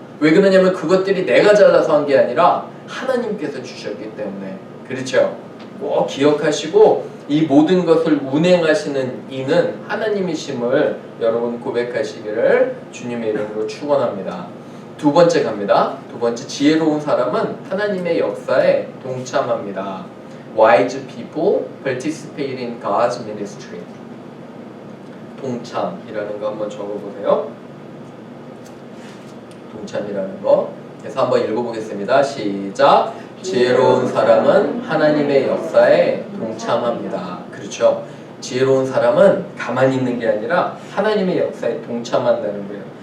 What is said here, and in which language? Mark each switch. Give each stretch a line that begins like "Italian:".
Korean: 왜 그러냐면 그것들이 내가 잘나서 한 게 아니라 하나님께서 주셨기 때문에. 그렇죠? 꼭 기억하시고 이 모든 것을 운행하시는 이는 하나님이심을 여러분 고백하시기를 주님의 이름으로 축원합니다. 두 번째 갑니다. 두 번째, 지혜로운 사람은 하나님의 역사에 동참합니다.
English: Wise people participate in God's ministry.
Korean: 동참이라는 거 한번 적어보세요. 동참이라는 거. 그래서 한번 읽어보겠습니다. 시작. 지혜로운 사람은 하나님의 역사에 동참합니다. 그렇죠. 지혜로운 사람은 가만히 있는 게 아니라 하나님의 역사에 동참한다는 거예요.